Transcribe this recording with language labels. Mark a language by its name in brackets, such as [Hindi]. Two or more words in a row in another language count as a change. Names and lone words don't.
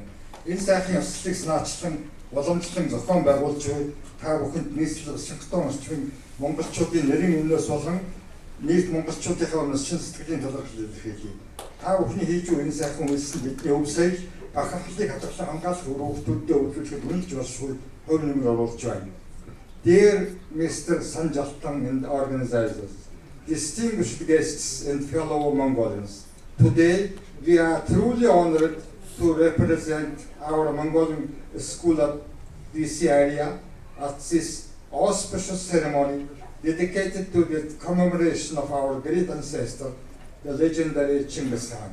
[Mongolian] Энэ сайхан ёслолыг санаачлан уламжлан зохион байгуулж буй та бүхэнд нийслэл Вашингтон орчмын монголчуудын нэрийн өмнөөс болон нийт монголчуудынхаа өмнөөс шин сэтгэлийн талархал илэрхийлье. Та бүхний хийж буй энэ сайхан үйлс нь бидний өвсөй бахархлыг хадгалан хамгаалах өрөвдөлтөд үйлчлэхэд үнэлж болшгүй хувь нэмэр оруулж байна. [English] Dear Mr. Sanjaltan and organizers, distinguished guests and fellow Mongolians, today we are truly honored to represent our Mongolian school of DC area at this auspicious ceremony dedicated to the commemoration of our great ancestor, the legendary Chinggis Khaan.